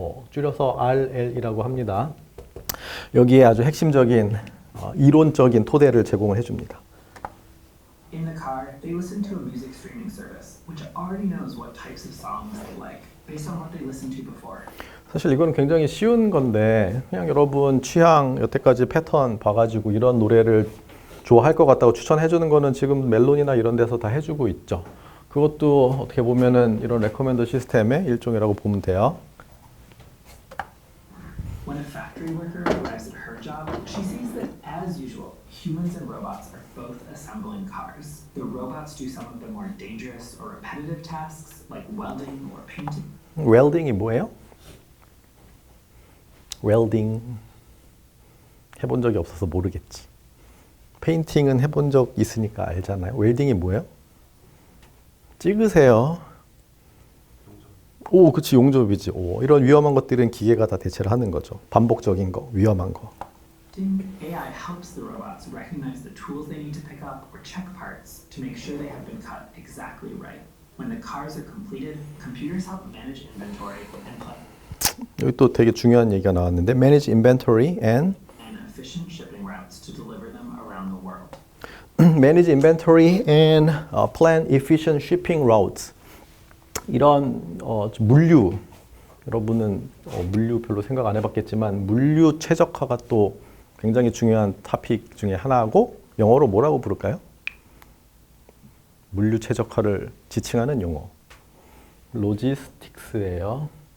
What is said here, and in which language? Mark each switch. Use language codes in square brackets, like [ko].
[ko] 줄여서 RL이라고 합니다. 여기에 아주 핵심적인 이론적인 토대를 제공을 해줍니다. [en] In the car, they listen to a music streaming service, which already knows what types of songs they like, based on what they listened to before. [ko] 사실 이건 굉장히 쉬운 건데 그냥 여러분 취향 여태까지 패턴 봐가지고 이런 노래를 좋아할 것 같다고 추천해주는 거는 지금 멜론이나 이런 데서 다 해주고 있죠. 그것도 어떻게 보면은 이런 레커멘더 시스템의 일종이라고 보면 돼요. [en] When a factory worker arrives at her job, she sees that, as usual, humans and robots are both assembling cars. The robots do some of the more dangerous or repetitive tasks, like welding or painting. [ko] 웰딩이 뭐예요? 웰딩 해본 적이 없어서 모르겠지. 페인팅은 해본 적 있으니까 알잖아요. 웰딩이 뭐예요? 찍으세요. 그치, 용접이지. 이런 위험한 것들은 기계가 다 대체를 하는 거죠. 반복적인 거, 위험한 거. [en] AI helps the robots recognize the tools they need to pick up or check parts to make sure they have been cut exactly right. When the cars are completed, computers help manage inventory and plan. [ko] 여기 또 되게 중요한 얘기가 나왔는데 [en] manage inventory and efficient shipping routes to deliver them around the world. manage inventory and plan efficient shipping routes. [ko] 이런 물류, 여러분은 물류 별로 생각 안 해봤겠지만 물류 최적화가 또 굉장히 중요한 토픽 중에 하나고 영어로 뭐라고 부를까요? 물류 최적화를 지칭하는 용어. 로지스틱스예요.